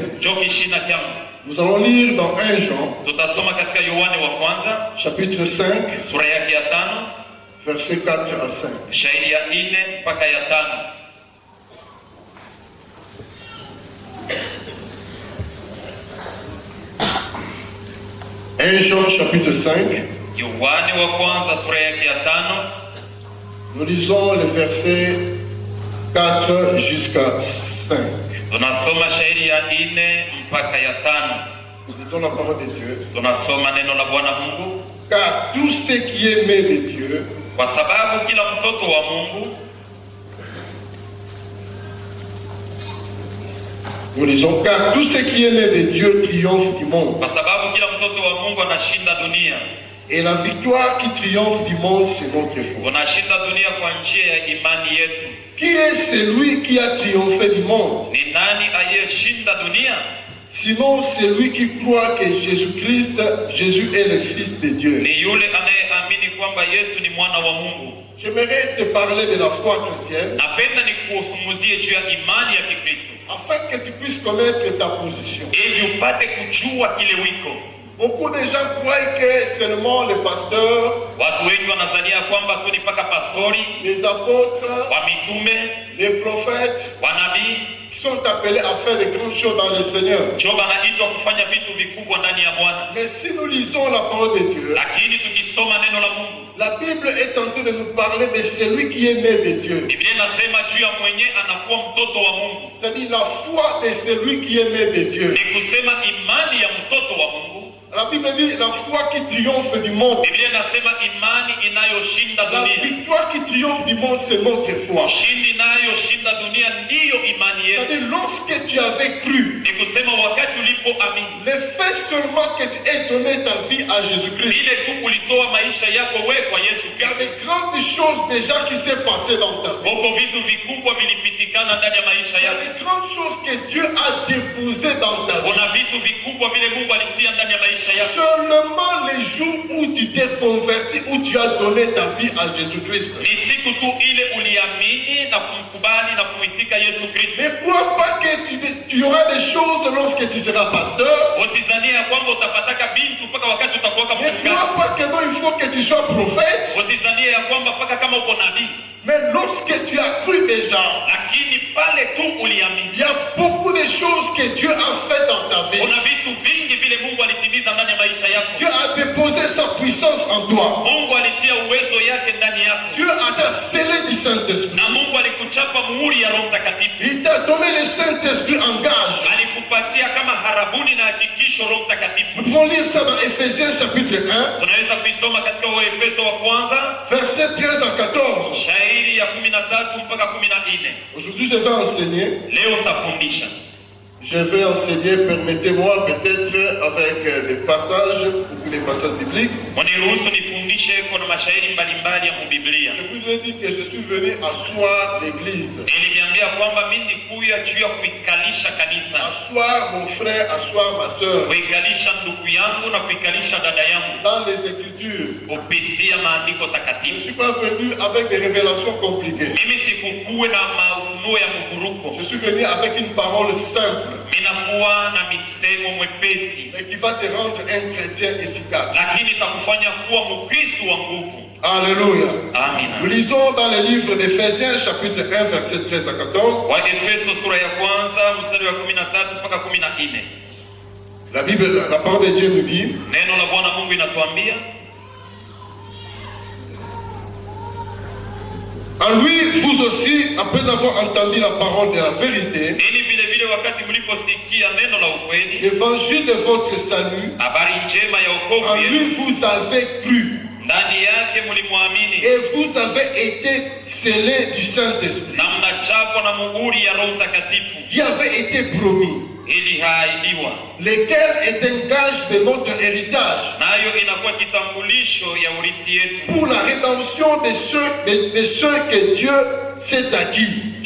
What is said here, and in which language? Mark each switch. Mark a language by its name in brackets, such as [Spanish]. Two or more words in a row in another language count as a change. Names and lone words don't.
[French] Jo kishina changu. Nous allons lire dans 1 Jean, [Swahili] Tutasoma katika Yohane wa kwanza [French] chapitre 5, [Swahili] sura yake ya 5 [French] versets 4 à 5. [Swahili] shairi ya 4 mpaka ya 5. [French] Jean chapitre 5, [Swahili] Yohane wa kwanza sura yake ya 5 [French] nous lisons les versets 4 jusqu'à 5. [Swahili] tunasoma shairi ya 4 mpaka ya 5. [French] Nous lisons la parole de Dieu. [Swahili] Tunasoma neno la Bwana Mungu. [French] Car tout ce qui est né de Dieu [Swahili] Kwa sababu kila mtoto wa Mungu, [French] nous lisons, car tout ce qui est né de Dieu triomphe du monde. [Swahili] kwa sababu kila mtoto wa Mungu anashinda dunia. [French] Et la victoire qui triomphe du monde, c'est notre foi. [Swahili] Unashinda dunia kwa njia ya imani yetu. [French] Qui est celui qui a triomphé du monde? [Swahili] Ni nani aliyeshinda dunia? [French] Sinon, celui qui croit que Jésus-Christ, Jésus est le Fils de Dieu. [Swahili] Ni yule anayeamini kwamba Yesu ni mwana wa Mungu. [French] J'aimerais te parler de la foi chrétienne [Swahili] Napenda nikufunguzie juu ya imani ya Kikristo [French] afin que tu puisses connaître ta position. [Swahili] ili upate kujua kile wiko. [French] Beaucoup de gens croient que seulement les pasteurs, [Swahili] Watu wengi wanazania kwamba tu ni mpaka pastori, [French] les apôtres, [Swahili] wa mitume, [French] les prophètes [Swahili] wanabii [French] qui sont appelés à faire de grandes choses dans le Seigneur. [Swahili] ndio wanaitwa kufanya vitu vikubwa ndani ya Bwana. [French] Mais si nous lisons la parole de Dieu, [Swahili] Lakini tukisoma neno la Mungu, [French] la Bible est en train de nous parler de celui qui est né de Dieu. [Swahili] Biblia inasema juu ya mwenye anakuwa mtoto wa Mungu. [French] C'est-à-dire la foi de celui qui est né de Dieu. [Swahili] Ni kusema imani ya mtoto wa Mungu. [French] La Bible dit la foi qui triomphe du monde. [Swahili] Biblia inasema imani inayoshinda [French] La [Swahili] dunia. [French] victoire qui triomphe du monde, c'est notre foi. [Swahili] Ushindi inayoshinda dunia ndiyo imani yetu. [French] C'est-à-dire lorsque tu avais cru, [Swahili] Ni kusema wakati ulipoamini, [French] le fait seulement que tu aies donné ta vie à Jésus-Christ, [Swahili] vile tu ulitoa maisha yako wewe kwa Yesu [French] il y a [Swahili] Kristo. [French] de grandes choses déjà qui s'est passé dans ta vie. [Swahili] Huko vitu vikubwa vilipitikana ndani ya maisha [French] Il y a [Swahili] yako. [French] de grandes choses que Dieu a déposées dans ta vie. [Swahili] Kuna vitu vikubwa vile Mungu alitia ndani ya maisha yako. [French] Seulement les jours où tu t'es converti, où tu as donné ta vie à Jésus-Christ. [Swahili] Ni siku tu ile uliamini na kumkubali na kumwitika Yesu Kristo. [French] Ne crois pas que tu auras des choses lorsque tu seras pasteur. [Swahili] Usizania ya kwamba utapataka bintu mpaka wakati utakuwa [French] Ne [Swahili] mchungaji. [French] crois pas que non, il faut que tu sois prophète. [Swahili] Usizania ya kwamba mpaka kama uko nabii. [French] Mais lorsque tu as cru déjà, [Swahili] Lakini pale tu uliamini. [French] il y a beaucoup de choses que Dieu a fait dans ta vie. [Swahili] Kuna vitu vingi vile Mungu alitimiza ndani ya maisha yako. [French] Dieu a déposé sa puissance en toi. [Swahili] Mungu alitia uwezo yake ndani yako. [French] Dieu a t'a scellé du Saint-Esprit. [Swahili] Na Mungu alikuchapa muhuri ya Roho Mtakatifu. [French] Il t'a donné le Saint-Esprit en gage. [Swahili] Alikupatia kama harabuni na hakikisho Roho Mtakatifu. [French] Nous pouvons lire ça dans Éphésiens chapitre 1, [Swahili] Tunaweza kuisoma katika Waefeso wa kwanza, [French] versets 13 à 14. [Swahili] shairi ya 13 mpaka 14. [French] Aujourd'hui, je vais enseigner [Swahili] Leo tafundisha [French] Je vais enseigner, permettez-moi peut-être avec des passages bibliques. [Swahili] Uniruhusu nifundishe kuna mashairi mbalimbali ya Biblia. [French] Je vous ai dit que je suis venu asseoir l'église. [Swahili] Niliambia kwamba mimi nikuja juu ya kuikalisha kanisa. [French] Asseoir mon frère, asseoir ma sœur. [Swahili] Kuikalisha ndugu yangu na kuikalisha dada yangu. [French] Dans les Écritures. [Swahili] Kupitia maandiko takatifu. [French] Je ne suis pas venu avec des révélations compliquées. [Swahili] Mimi sikukuwe na mafunuo ya mvuruko. [French] Je suis venu avec une parole simple. [Swahili] Ninakuwa na misemo mwepesi. [French] Mais qui va te rendre un chrétien efficace. [Swahili] Lakini itakufanya kuwa mkristo wa nguvu. [French] Alléluia. [Swahili] Amen. [French] Nous lisons dans le livre d'Éphésiens chapitre 1 verset 13 à 14. [Swahili] Wa Efeso sura ya kwanza mstari wa 13 mpaka 14. [French] La Bible, la parole de Dieu nous dit. [Swahili] Neno la Bwana Mungu inatuambia. [French] En lui, vous aussi, après avoir entendu la parole de la vérité, l'évangile de votre salut, en lui vous avez cru, et vous avez été scellés du Saint-Esprit, qui avait été promis, lequel est un gage de notre héritage pour la rédemption de ceux que Dieu s'est acquis.